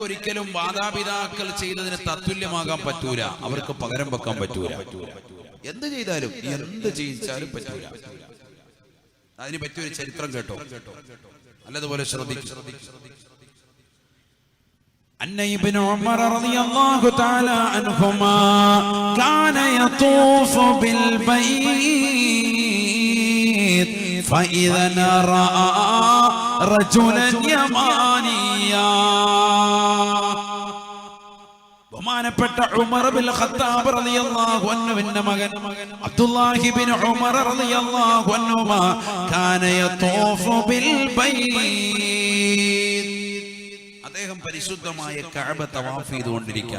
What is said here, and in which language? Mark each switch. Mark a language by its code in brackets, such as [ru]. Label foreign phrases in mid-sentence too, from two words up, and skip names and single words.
[ml] ഒരിക്കലും മാതാപിതാക്കൾ ചെയ്തതിന് തത്തുല്യമാകാൻ പറ്റൂല, അവർക്ക് പകരം വെക്കാൻ പറ്റൂല. എന്ത് ചെയ്താലും എന്ത് ചെയ്യിച്ചാലും പറ്റൂല. അതിന് പറ്റിയൊരു ചരിത്രം കേട്ടോ, നല്ലതുപോലെ ശ്രദ്ധിക്കും. [ar] أن ابن عمر رضي الله تعالى عنهما كان يطوف بالبيت فإذا رأى رجلا يمانيا. [ml] ബഹുമാനപ്പെട്ട ഉമർ ബിൻ ഖത്താബ് [ar] رضي الله عنه [ml] മകൻ അബ്ദുല്ലാഹി ബിൻ ഉമർ [ar] رضي الله عنهما كان يطوف بالبيت. [ml] അദ്ദേഹം പരിശുദ്ധമായ കഅബ തവാഫ് ചെയ്തുകൊണ്ടിരിക്കുകയാണ്.